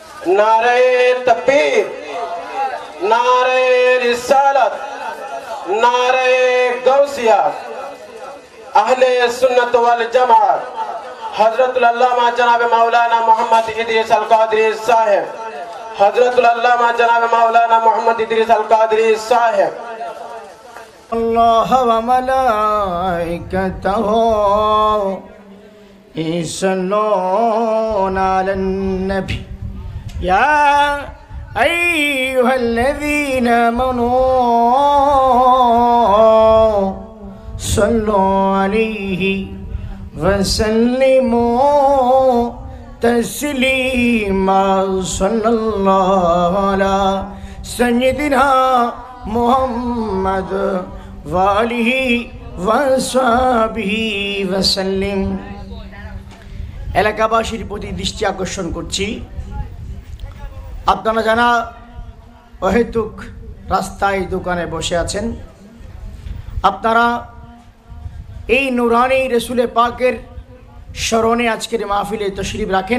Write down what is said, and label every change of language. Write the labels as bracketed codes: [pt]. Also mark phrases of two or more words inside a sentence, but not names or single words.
[ur] نعرۂ تکبیر، نعرۂ رسالت، نعرۂ غوثیہ، اہلِ سنت والجماعت، حضرۃ العلامہ جناب مولانا محمد ادریس القادری صاحب، حضرۃ العلامہ جناب مولانا محمد ادریس القادری صاحب. [ar] الله وملائكته يصلون على النبي يا أيها الذين آمنوا صلوا عليه وسلموا تسليما صلى الله على سيدنا محمد وآله وصحبه وسلم. [bn] এলাকাবাসীর প্রতি দৃষ্টি আকর্ষণ করছি, আপনারা যারা অহেতুক রাস্তায় দোকানে বসে আছেন, আপনারা এই নুরানি রসুলে পাকের স্মরণে আজকের মাহফিলে তশরিফ রাখেন।